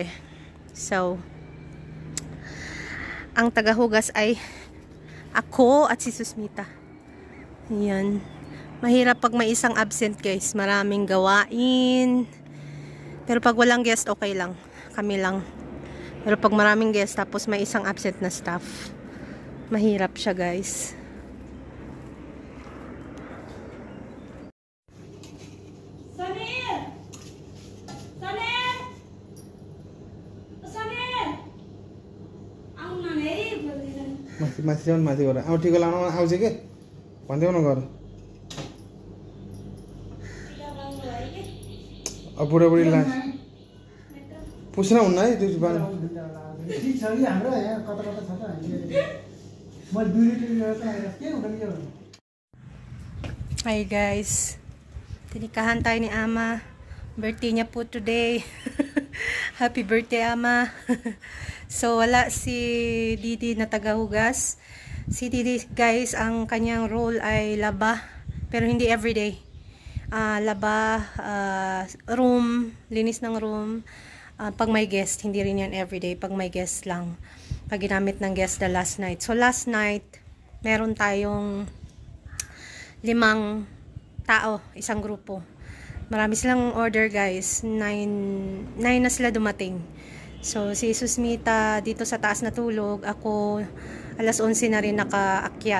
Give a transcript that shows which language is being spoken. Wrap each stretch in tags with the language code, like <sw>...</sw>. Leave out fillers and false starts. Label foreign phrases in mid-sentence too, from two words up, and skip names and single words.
<tl>So, ang tagahugas ay ako at si Susmita. Ayan. Mahirap pag may isang absent guys. Maraming gawain. Pero pag walang guest, okay lang. Kami lang. Pero pag maraming guest, tapos may isang absent na staff, mahirap siya guys.</tl> <ne>माथि गएर अब टिको लाउन आउँछ के भन्दैउ न गर अब बुढाबुढी ला पुस्न हुन्न है त्यो बान</ne> <en>Hi guys,</en> <tl>tinikahan tayo ni Ama. Birthday niya po today.</tl> <en>Happy birthday</en> <tl>Ama. So wala si Didi na tagahugas. Si Didi guys, ang kanyang role ay laba, pero hindi everyday. Laba, room, linis ng room. Pag may guest, hindi rin yan everyday. Pag may guest lang, pag ginamit ng guest</tl> <en>the last night. So last night,</en> <tl>meron tayong 5 tao, isang grupo. Marami silang order guys. 9 na sila dumating. So si Susmita dito sa taas natulog. Ako alas 11 na rin nakaakyat.</tl>